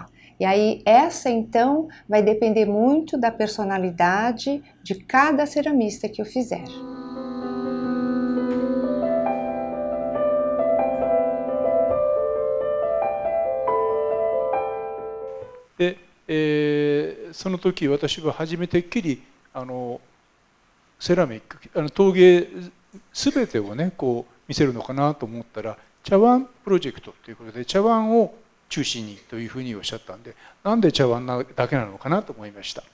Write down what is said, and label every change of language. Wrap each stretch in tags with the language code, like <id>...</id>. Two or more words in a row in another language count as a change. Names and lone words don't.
<pt>E aí essa então vai depender muito da personalidade de cada ceramista que eu fizer. De、</pt> <ja>その時私は初めてっきりセラミック陶芸全てをねこう見せるのかなと思ったら茶碗プロジェクトということで茶碗を中心にというふうにおっしゃったんで、なんで茶碗だけなのかなと思いました。</ja>